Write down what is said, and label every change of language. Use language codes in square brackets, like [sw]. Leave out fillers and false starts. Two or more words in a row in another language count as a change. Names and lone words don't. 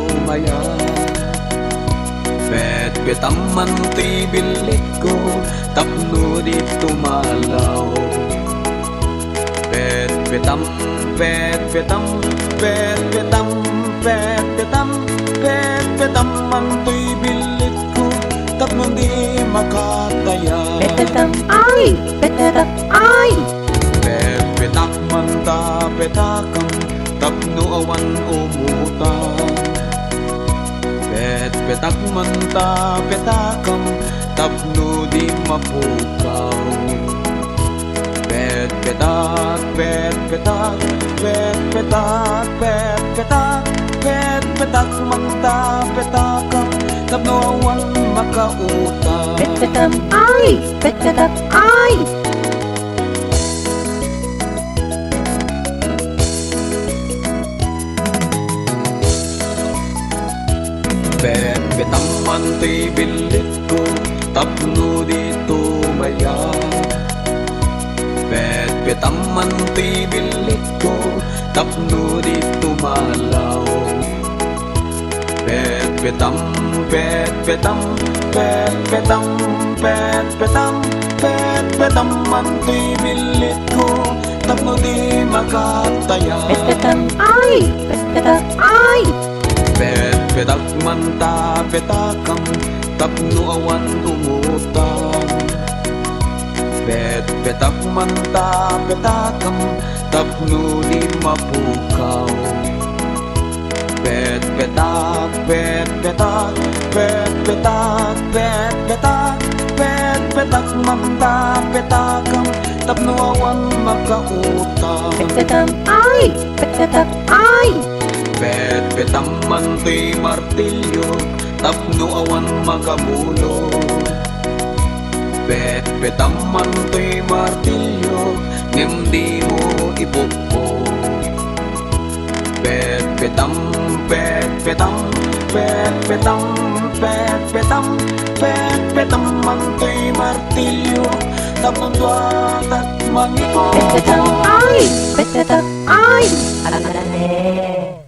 [ilo] maya. Bet-betaman ti bilik ko, tapno di tumalaw. Bet-betam, bet-betam, bet-betam, bet-betam, bet-betaman ti bilik ko, tapno di makataya. Bet-betam ay, bet-betam ay. Bet-betak man ta betakam, tapno awan umutang. Bet-betak man ta betakam, tapno di mapukaw. Bet-betak, bet-betak, bet-betak, bet-betak, bet-betak man ta betakam, tapno awan makautang. Bet-betam ay, bet-betam ay. Bet-betaman ti bilik ko, tapno di tumaya. Bet-betaman ti bilik ko, tapno di tumalaw. Bet-betam, bet-betam, bet-betam, bet-betam, bet-betaman ti bilik ko, tapno di makataya. Bet-betam ay, bet-betam ay. Bet-betak man ta betakam, tapno awan umutang. Bet-betak man ta betakam, tapno di mapukaw. Bet-betak, bet-betak, bet-betak, bet-betak, bet-betak man ta betakam, tapno awan makautang. Bet-betam ay, bet-betam ay. Bet-betaman ti martilyo, tapno awan makamulo. Bet-betaman ti martilyo, ngem di mo ipupo. Bet-betam, bet-betam, bet-betam, bet-betam, bet-betaman ti martilyo, tapno duat at mangiko. Bet-betam ay, bet-betam ay. [tl] Alam na